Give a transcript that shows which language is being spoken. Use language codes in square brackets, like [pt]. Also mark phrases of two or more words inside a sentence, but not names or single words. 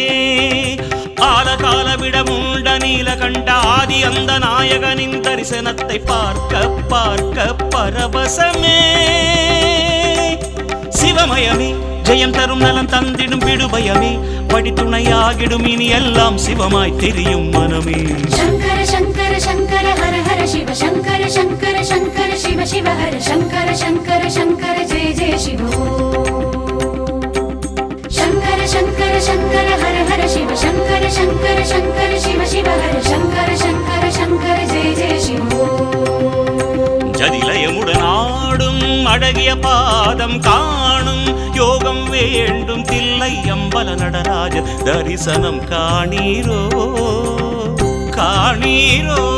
[ta] ஆலகால விடமுண்ட நீலகண்ட ஆதி அந்த நாயகனின் தரிசனத்தை பார்க்க பார்க்க பரவசமே சிவமயமே ஜெயம் தரும் நலம் தந்திடும் விடுபயமே படித்துணையாகிடும் இனி எல்லாம் சிவமாய் தெரியும் மனமே [sa] शङ्कर शङ्कर शङ्कर हर हर शिव शङ्कर शङ्कर शङ्कर शिव शिव हर शङ्कर शङ्कर शङ्कर जय जय शिव शङ्कर शङ्कर शङ्कर हर हर शिव शङ्कर शङ्कर शङ्कर शिव शिव हर शङ्कर शङ्कर शङ्कर जय जय शिव [ta] ஜதிலயமுடன் ஆடும் அழகிய பாதம் காணும் யோகம் வேண்டும் தில்லை அம்பல நடராஜ தரிசனம் காணீரோ காணீரோ